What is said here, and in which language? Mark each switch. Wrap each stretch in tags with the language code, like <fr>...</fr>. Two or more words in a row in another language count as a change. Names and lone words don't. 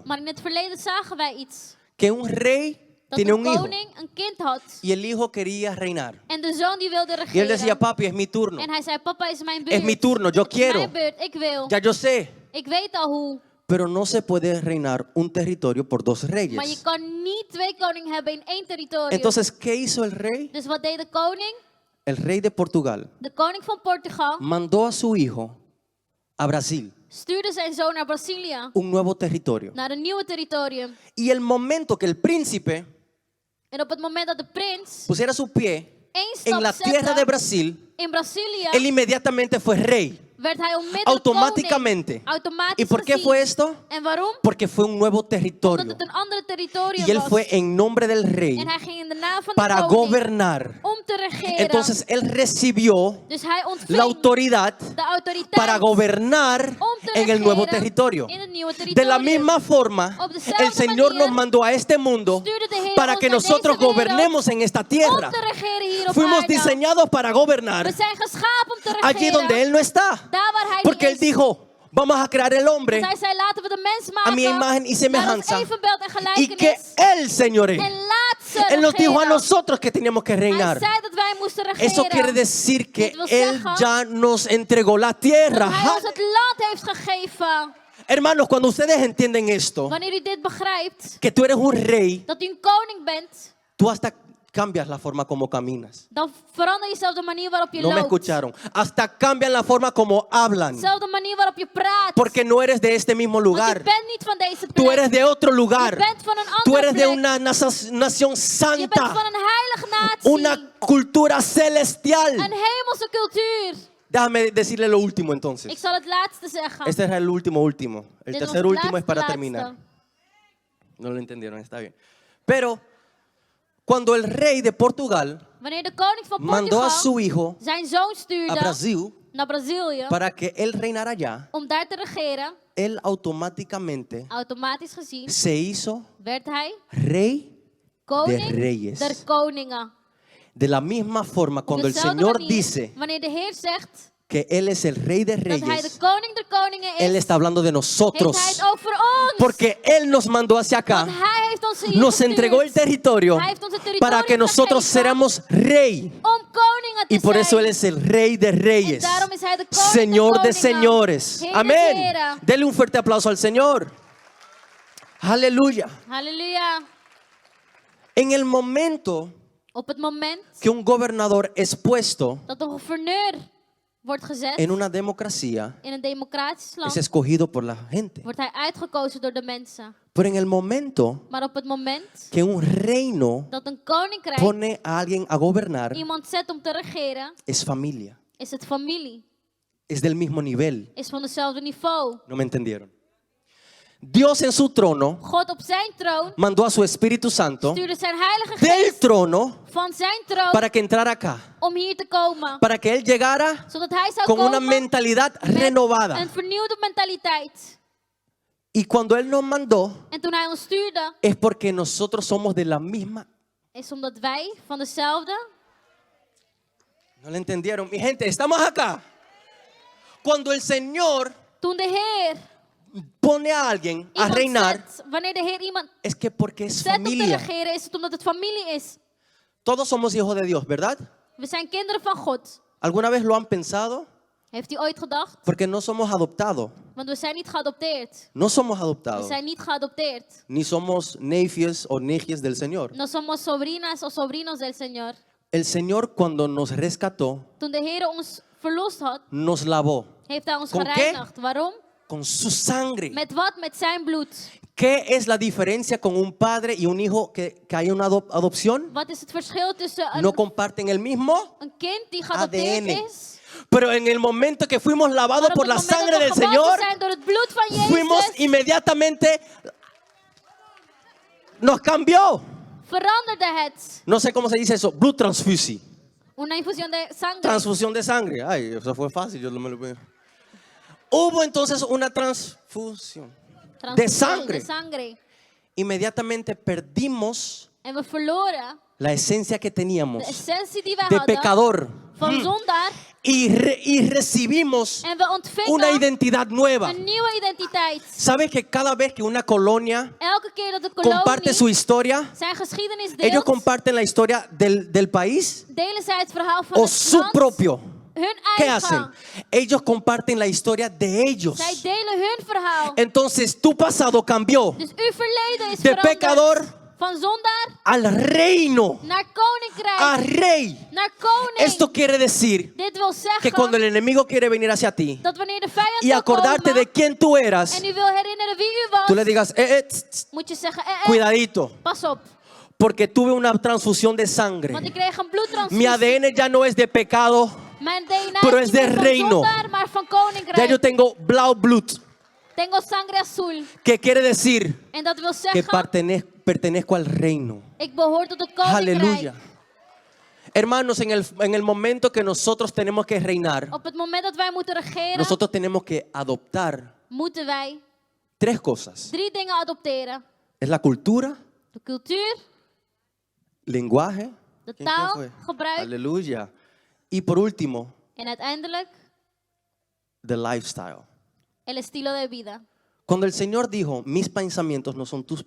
<nl>Maar in het verleden zagen wij iets.</nl> <es>que un rey</es> <nl>Dat</nl> <es>tiene de un hijo</es> <nl>koning een kind had.</nl> <es>y el hijo quería reinar.</es> <nl>En de zoon die wilde</nl> <es>Y él</es> <nl>regeren.</nl> <es>decía, papi, es mi turno.</es> <nl>En hij zei, papa is mijn beurt.</nl> <es>Es mi turno, yo</es> <nl>Het is</nl> <es>quiero.</es> <nl>mijn beurt, ik wil.</nl> <es>Ya yo sé.</es> <nl>Ik weet al hoe.</nl> <es>Pero no se puede reinar un territorio por dos</es> <nl>Maar je</nl> <es>reyes.</es> <nl>kan niet 2 koningen hebben in één territorium.</nl> <es>Entonces, ¿qué hizo el rey?</es> <nl>Dus wat deed de koning?</nl> <es>El rey de Portugal</es> <nl>De koning van Portugal</nl> <es>mandó a su hijo a Brasil,</es> <nl>stuurde zijn zoon naar Brazilië.</nl> <es>un nuevo territorio.</es> <nl>Naar een nieuwe territorium.</nl> <es>Y el momento que el príncipe</es> <nl>En op het moment dat de prins</nl> <es>pusiera su pie</es> <nl>één</nl> <es>en la</es> <nl>stap</nl> <es>tierra de</es> <nl>zette</nl> <es>Brasil,</es> <nl>in Brazilië,</nl> <es>él inmediatamente fue rey.</es> <nl>werd hij onmiddellijk</nl> <es>Automáticamente.</es> <nl>koning. Automatisch</nl> <es>¿Y por qué</es> <nl>gezien.</nl> <es>fue esto?</es> <nl>En waarom?</nl> <es>Porque fue un nuevo</es> <nl>Omdat</nl> <es>territorio.</es> <nl>het een andere territorium</nl> <es>Y él</es> <nl>was.</nl> <es>fue en nombre del rey</es> <nl>En hij ging in de naam van de</nl> <es>para</es> <nl>koning</nl> <es>gobernar</es> <nl>om te regeren.</nl> <es>Entonces él recibió</es> <nl>Dus hij</nl> <es>la</es> <nl>ontving</nl> <es>autoridad</es> <nl>de autoriteit</nl> <es>para gobernar</es> <nl>om te</nl> <es>en el nuevo</es> <nl>regeren</nl> <es>territorio.</es> <nl>in het nieuwe</nl> <es>De la</es> <nl>territorium.</nl> <es>misma forma,</es> <nl>Op dezelfde</nl> <es>el Señor</es> <nl>manier</nl> <es>nos mandó a este mundo</es> <nl>stuurde de Heer</nl> <es>para</es> <nl>ons</nl> <es>que</es> <nl>naar</nl> <es>nosotros</es> <nl>deze wereld</nl> <es>gobernemos en esta</es> <nl>om</nl> <es>tierra.</es> <nl>te regeren hier op</nl> <es>Fuimos</es> <nl>aarde.</nl> <es>diseñados para gobernar</es> <nl>We zijn geschapen om te regeren.</nl> <es>allí donde Él no está.</es> <nl>Daar waar hij</nl> <es>Porque</es> <nl>niet</nl> <es>Él</es> <nl>is.</nl> <es>dijo, vamos a crear el hombre</es> <nl>Want hij zei, laten we de mens maken</nl> <es>a mi imagen y</es> <nl>naar ons</nl> <es>semejanza</es> <nl>evenbeeld en</nl> <es>y que</es> <nl>gelijkenis.</nl> <es>Él señoree.</es> <nl>En laat ze</nl> <es>Él nos dijo a</es> <nl>regeren.</nl> <es>nosotros que teníamos que</es> <nl>Hij</nl> <es>reinar.</es> <nl>zei dat wij moesten regeren.</nl> <es>Eso quiere decir que</es> <nl>Dit wil</nl> <es>Él</es> <nl>zeggen</nl> <es>ya nos entregó la tierra.</es> <nl>dat hij ons het land heeft gegeven.</nl> <es>Hermanos, cuando ustedes entienden esto,</es> <nl>Wanneer u dit begrijpt,</nl> <es>que tú eres un rey,</es> <nl>dat u een koning bent,</nl> <es>tú hasta cambias la forma como caminas.</es> <nl>dan verander je zelf de manier waarop je</nl> <es>No me</es> <nl>loopt.</nl> <es>escucharon. Hasta cambian la forma como hablan.</es> <nl>Zelf de manier waarop je praat.</nl> <es>Porque no eres de este mismo</es> <nl>Want je</nl> <es>lugar.</es> <nl>bent niet van deze plek.</nl> <es>Tú eres de otro</es> <nl>Je</nl> <es>lugar.</es> <nl>bent van een</nl> <es>Tú</es> <nl>andere</nl> <es>eres de</es> <nl>plek.</nl> <es>una nación</es> <nl>Je bent</nl> <es>santa.</es> <nl>van een heilige natie.</nl> <es>Una cultura celestial.</es> <nl>Een hemelse cultuur.</nl> <es>Déjame decirle lo último</es> <nl>Ik</nl> <es>entonces.</es> <nl>zal het laatste zeggen.</nl> <es>Este es el último. El</es> <nl>Dit was</nl> <es>tercer</es> <nl>het</nl> <es>último es para</es> <nl>laatste.</nl> <es>terminar. No lo entendieron, está bien. Pero cuando el rey de Portugal</es> <nl>Wanneer de koning van</nl> <es>mandó a</es> <nl>Portugal</nl> <es>su hijo</es> <nl>zijn zoon</nl> <es>a</es> <nl>stuurde</nl> <es>Brasil</es> <nl>naar Brazilië</nl> <es>para que él reinara allá,</es> <nl>om daar te regeren,</nl> <es>él automáticamente</es> <nl>automatisch gezien</nl> <es>se hizo</es> <nl>werd hij</nl> <es>rey</es> <nl>koning</nl> <es>reyes.</es> <nl>der koningen.</nl> <es>de la misma forma</es> <nl>Op</nl> <es>cuando el</es> <nl>dezelfde</nl> <es>Señor</es> <nl>manier,</nl> <es>dice</es> <nl>wanneer de Heer zegt</nl> <es>que Él es el rey de</es> <nl>dat hij de</nl> <es>reyes,</es> <nl>koning der koningen is,</nl> <es>Él está hablando de</es> <nl>heeft hij</nl> <es>nosotros.</es> <nl>het over ons.</nl> <es>Porque Él nos mandó hacia acá,</es> <nl>Want hij heeft ons hier</nl> <es>nos</es> <nl>gestuurd</nl> <es>entregó el territorio</es> <nl>Hij heeft ons het</nl> <es>para</es> <nl>territorium</nl> <es>que nosotros</es> <nl>gegeven</nl> <es>seramos rey.</es> <nl>om koningen te</nl> <es>Y por eso</es> <nl>zijn.</nl> <es>Él es el rey de reyes,</es> <nl>En daarom is hij de koning</nl> <es>Señor</es> <nl>der</nl> <es>de</es> <nl>koningen,</nl> <es>señores.</es> <nl>Heer der</nl> <es>Amén.</es> <nl>heren.</nl> <es>Dele un fuerte aplauso al Señor. Aleluya.</es> <nl>Halleluja.</nl> <es>En el momento</es> <nl>Op het moment</nl> <es>que un gobernador es puesto</es> <nl>dat een gouverneur wordt gezet</nl> <es>en una democracia,</es> <nl>in een democratisch land,</nl> <es>es escogido por la gente.</es> <nl>wordt hij uitgekozen door de mensen.</nl> <es>Pero en el momento</es> <nl>Maar op het moment</nl> <es>que un reino</es> <nl>dat een koninkrijk</nl> <es>pone a alguien a gobernar,</es> <nl>iemand zet om te regeren,</nl> <es>es familia,</es> <nl>is het familie.</nl> <es>es del mismo nivel.</es> <nl>Is van hetzelfde niveau.</nl> <es>¿No me entendieron? Dios en su trono</es> <nl>God op zijn troon</nl> <es>mandó a su Espíritu Santo</es> <nl>stuurde zijn heilige</nl> <es>del</es> <nl>geest</nl> <es>trono</es> <nl>van zijn troon</nl> <es>para que entrara acá,</es> <nl>om hier te komen.</nl> <es>para que Él llegara</es> <nl>Zodat hij zou</nl> <es>con una</es> <nl>komen</nl> <es>mentalidad</es> <nl>met</nl> <es>renovada.</es> <nl>een vernieuwde mentaliteit.</nl> <es>Y cuando Él nos mandó,</es> <nl>En toen hij ons stuurde,</nl> <es>es porque nosotros somos de la misma.</es> <nl>is omdat wij van dezelfde...</nl> <es>¿No le entendieron? Mi gente, estamos acá. Cuando el Señor</es> <nl>Toen de Heer</nl> <es>pone a alguien a</es> <nl>iemand</nl> <es>reinar,</es> <nl>zet, wanneer de Heer iemand</nl> <es>es que porque es</es> <nl>zet om te</nl> <es>familia.</es> <nl>regeren, is het omdat het familie is.</nl> <es>Todos somos hijos de Dios, ¿verdad?</es> <nl>We zijn kinderen van God.</nl> <es>¿Alguna vez lo han pensado?</es> <nl>Heeft u ooit gedacht?</nl> <es>Porque no somos adoptados.</es> <nl>Want we zijn niet geadopteerd.</nl> <es>No somos</es> <nl>We</nl> <es>adoptados.</es> <nl>zijn niet geadopteerd.</nl> <es>Ni somos nefios o negias del Señor. No somos sobrinas o sobrinos del Señor. El Señor cuando nos rescató,</es> <nl>Toen de Heer ons verlost had,</nl> <es>nos lavó</es> <nl>heeft hij ons</nl> <es>¿Con qué?</es> <nl>gereinigd. Waarom?</nl> <es>con su sangre.</es> <nl>Met wat? Met zijn bloed.</nl> <es>¿Qué es la diferencia con un padre y un hijo que hay una adopción?</es> <nl>Wat is het verschil tussen</nl> <es>No comparten el mismo,</es> <nl>een kind die geadopteerd</nl> <es>ADN.</es> <nl>is,</nl> <es>pero en el momento que fuimos lavados</es> <nl>maar op</nl> <es>por</es> <nl>het</nl> <es>la</es> <nl>moment</nl> <es>sangre</es> <nl>dat</nl> <es>del</es> <nl>we gewassen</nl> <es>Señor,</es> <nl>zijn door het bloed van Jezus,</nl> <es>fuimos inmediatamente, nos cambió.</es> <nl>veranderde het.</nl> <es>No sé cómo se dice eso,</es> <nl>blood transfusie.</nl> <es>Una infusión de sangre. Transfusión de sangre. Ay, eso fue fácil, yo no me lo veo. Hubo entonces una transfusión de Transfusión sangre. de sangre. Inmediatamente perdimos</es> <nl>En we verloren</nl> <es>la esencia que</es> <nl>de</nl> <es>teníamos</es> <nl>essentie die wij</nl> <es>de</es> <nl>hadden</nl> <es>pecador</es> <nl>van zondaar.</nl> <es>y recibimos</es> <nl>En we</nl> <es>una</es> <nl>ontvingen</nl> <es>identidad nueva.</es> <nl>een nieuwe identiteit.</nl> <es>¿Sabes que cada vez que una colonia</es> <nl>Elke keer dat de</nl> <es>comparte su</es> <nl>kolonie</nl> <es>historia,</es> <nl>zijn geschiedenis</nl> <es>ellos</es> <nl>deelt,</nl> <es>comparten la historia del país</es> <nl>delen zij het verhaal van</nl> <es>o</es> <nl>het</nl> <es>su</es> <nl>land,</nl> <es>propio?</es> <nl>hun</nl> <es>¿Qué</es> <nl>eigen.</nl> <es>hacen? Ellos comparten la historia de ellos.</es> <nl>Zij delen hun verhaal.</nl> <es>Entonces tu pasado cambió</es> <nl>Dus uw verleden is</nl> <es>de</es> <nl>veranderd.</nl> <es>pecador</es> <nl>Van zondaar</nl> <es>al reino,</es> <nl>naar koninkrijk.</nl> <es>a rey.</es> <nl>Naar koning.</nl> <es>Esto quiere decir</es> <nl>Dit wil</nl> <es>que</es> <nl>zeggen</nl> <es>cuando el enemigo quiere venir hacia ti</es> <nl>dat wanneer de vijand</nl> <es>y</es> <nl>wil</nl> <es>acordarte</es> <nl>komen</nl> <es>de quién tú eras,</es> <nl>en u wil herinneren wie u was,</nl> <es>tú le digas,</es> <nl>moet je zeggen,</nl> <es>cuidadito,</es> <nl>pas op.</nl> <es>porque tuve una transfusión de sangre.</es> <nl>Want ik kreeg een</nl> <es>Mi</es> <nl>bloedtransfusie.</nl> <es>ADN ya no es de pecado,</es> <nl>Mijn DNA</nl> <es>pero</es> <nl>is</nl> <es>es</es> <nl>niet</nl> <es>de</es> <nl>meer van</nl> <es>reino.</es> <nl>zondaar, maar van</nl> <es>ya</es> <nl>koninkrijk.</nl> <es>yo tengo</es> <nl>blau blood,</nl> <es>Tengo sangre azul. que quiere decir</es> <nl>En dat wil</nl> <es>que</es> <nl>zeggen,</nl> <es>pertenezco al reino.</es> <nl>ik behoor tot het koninkrijk.</nl> <es>Aleluya. Hermanos, en el momento que nosotros tenemos que reinar,</es> <nl>Op het moment dat wij moeten regeren,</nl> <es>nosotros tenemos que adoptar</es> <nl>moeten wij</nl> <es>3 cosas.</es> <nl>3 dingen adopteren.</nl> <es>Es la cultura,</es> <nl>De cultuur,</nl> <es>lenguaje,</es> <nl>de</nl> <es>¿quién fue?</es> <nl>taalgebruik</nl> <es>Aleluya. Y por último,</es> <nl>en uiteindelijk</nl> <en>the lifestyle.</en> <es>el estilo de vida. Cuando el Señor dijo, mis pensamientos no son tus</es>